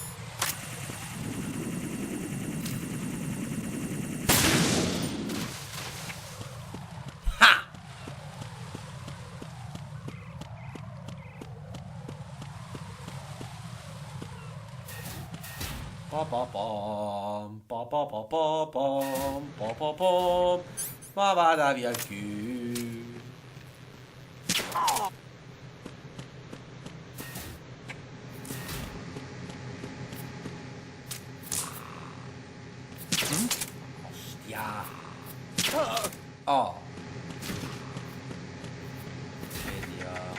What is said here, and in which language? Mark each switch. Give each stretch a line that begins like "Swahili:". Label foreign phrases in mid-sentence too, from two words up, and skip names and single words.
Italian: Ha! Pa pa pam, pa pa pa pa pam, pa pa pam. Ma vada via il culo. Ostia. Oh. Vediamo.